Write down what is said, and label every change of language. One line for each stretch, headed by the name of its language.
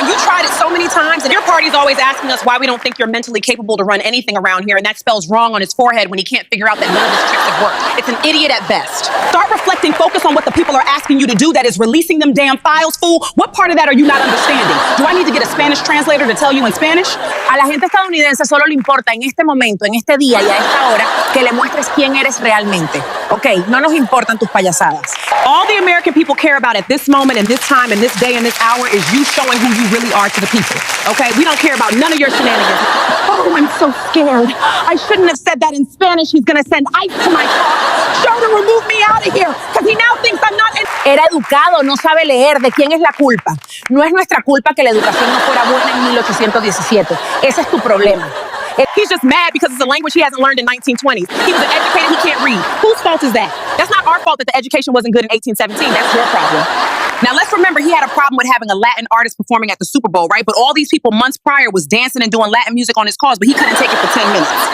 English: And you tried it so many times, and your party's always asking us why we don't think you're mentally capable to run anything around here, and that spells wrong on his forehead when he can't figure out that none of his tricks have worked. It's an idiot at best. Start reflecting, focus on what the people are asking you to do, that is releasing them damn files, fool. What part of that are you not understanding? Do I need to get a Spanish translator to tell you in Spanish?
Spanish: A la gente estadounidense solo le importa en este momento, en este día y a esta hora, que le muestres quién eres realmente. Ok, no nos importan tus payasadas.
English: All the American people care about at this moment and this time and this day and this hour is you showing who you really are to the people. Okay? We don't care about none of your shenanigans. Oh, I'm so scared. I shouldn't have said that in Spanish. He's gonna send ice to my car. Show to remove me out of here because he now thinks I'm not in.
Spanish: Era educado, no sabe leer. ¿De quién es la culpa? No es nuestra culpa que la educación no fuera buena en 1817. Ese es tu problema.
English: He's just mad because it's a language he hasn't learned in 1920s. He was an educated, he can't read. Whose fault is that? That's not our fault that the education wasn't good in 1817. That's your problem. Now, let's remember he had a problem with having a Latin artist performing at the Super Bowl, right? But all these people months prior was dancing and doing Latin music on his cause, but he couldn't take it for 10 minutes.